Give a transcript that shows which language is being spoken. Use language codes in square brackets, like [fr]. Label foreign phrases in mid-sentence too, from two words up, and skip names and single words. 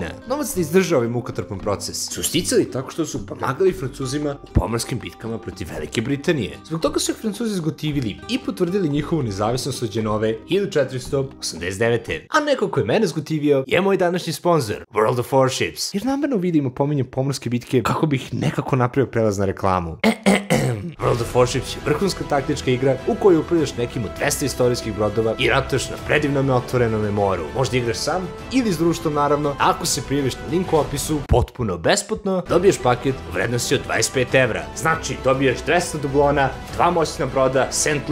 [sr] Novac da izdrža ovaj mukotrpan proces su sticali tako što su pomagali Francuzima u pomorskim bitkama protiv Velike Britanije. Zbog toga su ih Francuzi zgotivili i potvrdili njihovu nezavisnost od Đenove 1489. A neko ko je mene zgotivio je moj današnji sponsor, World of Warships, jer namerno vidimo pominjem pomorske bitke kako bih nekako napravio prelaz na reklamu. World of Warships je vrhunska taktička igra u kojoj upravljaš nekim od 200 istorijskih brodova i ratuješ na predivnom otvorenom moru. Možda igraš sam ili s društvom naravno. Ako se prijaviš na link u opisu, potpuno besplatno, dobiješ paket u vrednosti od 25 evra. Znači, dobiješ 200 dublona, 2 moćna broda, St.